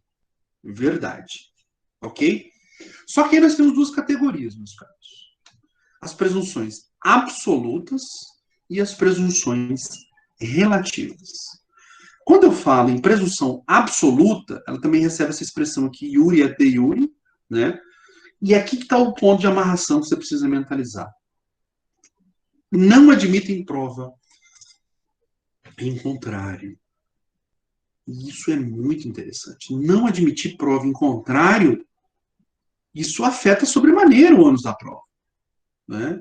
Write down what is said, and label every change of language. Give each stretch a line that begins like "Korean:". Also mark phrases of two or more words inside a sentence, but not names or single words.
Portuguese: Verdade. Ok? Só que aí nós temos duas categorias, meus caros. As presunções absolutas e as presunções relativas. Quando eu falo em presunção absoluta, ela também recebe essa expressão aqui,
Latin: iure et de iure,
Portuguese: né? E aqui que está o ponto de amarração que você precisa mentalizar. Não admitem prova em contrário. E isso é muito interessante. Não admitir prova em contrário, isso afeta sobremaneira o ônus da prova, né?